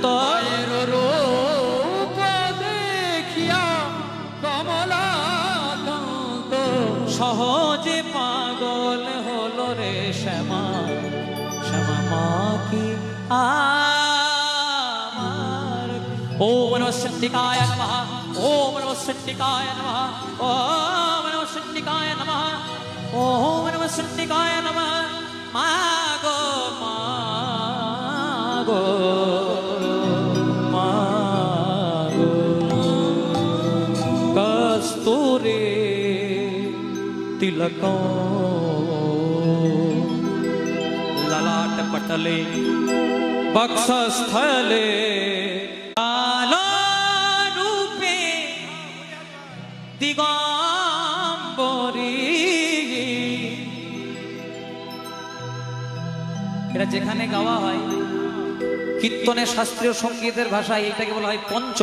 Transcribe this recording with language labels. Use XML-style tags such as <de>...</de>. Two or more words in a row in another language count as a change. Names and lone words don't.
<bn>মায়ের রূপ দেখিয়া কমলাকান্ত। সহজে পাগল হলো রে শ্যামা। শ্যামা মা কি আমার।</bn> <sa>ওম নমঃ শিবায় নমঃ, ওম নমঃ শিবায় নমঃ, ওম নমঃ শিবায় নমঃ, ওম নমঃ শিবায় নমঃ।</sa> <bn>মাগো মাগো মাগো</bn> <sa>কস্তুরী तिलकों ललाट पटले वक्षस्थले कालो रूपे दिगम्बरी।</sa> <bn>এটা যেখানে গাওয়া হয় কীর্তনের শাস্ত্রীয় সঙ্গীতের ভাষায় এটাকে বলা হয় পঞ্চম।</bn>